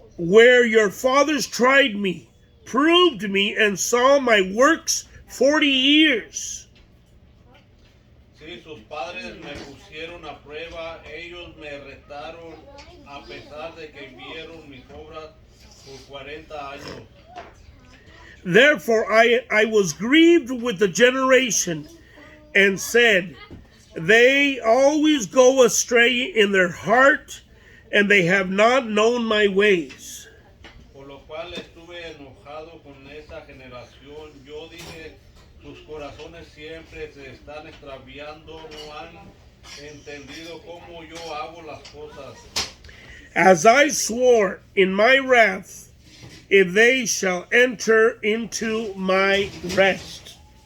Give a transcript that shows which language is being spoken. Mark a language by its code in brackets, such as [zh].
[en] Where your fathers tried me, proved me, and saw my works 40 years. [es] Sí, sus padres me pusieron a prueba, ellos me retaron a pesar de que vieron mis obras por 40 años. [en] Therefore I was grieved with the generation and said, they always go astray in their heart, and they have not known my ways. [es] Por lo cual estuve enojado con esa generación. Yo dije, sus corazones siempre se están extraviando, no han entendido cómo yo hago las cosas. [en] As I swore in my wrath, if they shall enter into my rest.